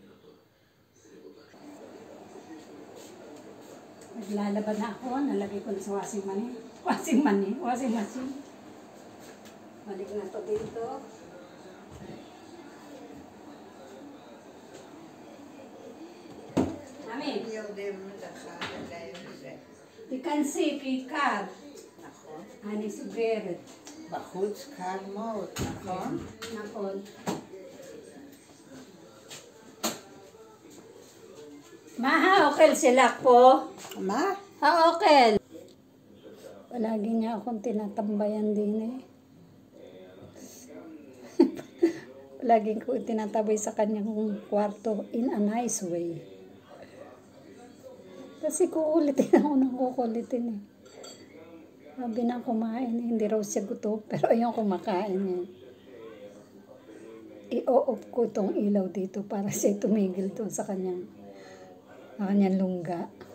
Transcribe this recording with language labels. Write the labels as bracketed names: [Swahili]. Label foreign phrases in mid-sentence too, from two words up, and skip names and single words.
[Filipino] Maglalaba na ako, nalagay ko na sa [English] washing machine. [Filipino] Balik na to dito. Mami. [Hebrew] תיכנסי, כי קר. נכון. אני סוגרת. בחוץ קר מאוד, נכון? נכון. מה האוכל שלך פה? מה? האוכל. [Filipino] Palagi niya akong tinatambayan din eh. Palagi ko tinatabay sa kanyang kwarto [English] in a nice way. [Filipino] Kasi kukulitin ako ng kukulitin eh. Sabi na kumain eh. Hindi raw siya gutom. Pero ayun kumakain eh. I-o-off ko itong ilaw dito para siya tumigil doon sa kanyang lungga.